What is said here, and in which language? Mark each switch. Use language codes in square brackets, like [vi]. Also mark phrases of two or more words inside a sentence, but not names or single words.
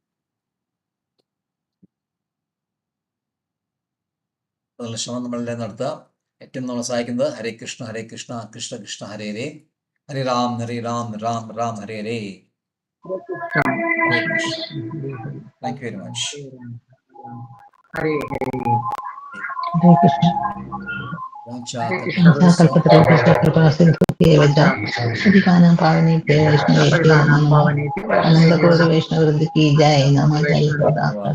[ml] അതിനുള്ള ശ്രമം നമ്മളെല്ലാം നടത്തുക. ഏറ്റവും നമ്മളെ സഹായിക്കുന്നത് [sa] ഹരേ കൃഷ്ണ കൃഷ്ണ കൃഷ്ണ ഹരേ ഹരേ, ഹരേ രാം രാം രാം ഹരേ ഹരേ. ഹരേ കൃഷ്ണ. [en] thank you very much. [sa] ഹരേ ഹരേ. ഹരേ കൃഷ്ണ. अधिकानां पावनेभ्यो वैष्णवेभ्यो नमः. [hi] अनंत कोटि वैष्णव वृंद की जय. नमः.